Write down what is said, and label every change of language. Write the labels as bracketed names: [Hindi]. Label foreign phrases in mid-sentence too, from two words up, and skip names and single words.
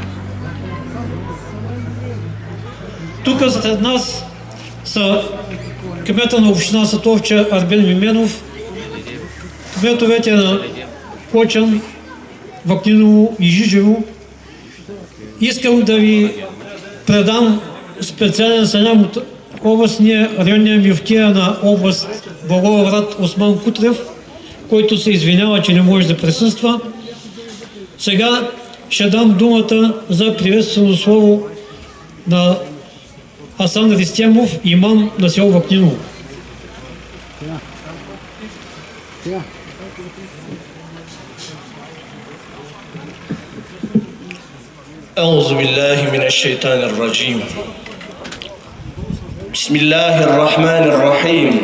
[Bulgarian] Тук сред нас са кмета на община Сатовча Арбен Мименов, кметовете на Кочан, Вакниново и Жижево, искам да ви предам специален салям от областния районния мюфтия на област Благоевград Осман Кутрев, който се извинява, че не може да присъства. Сега ще дам думата за приветствено слово на Асан Ристемов, имам на село Вакниново. [Arabic] أعوذ بالله من الشيطان الرجيم بسم الله الرحمن الرحيم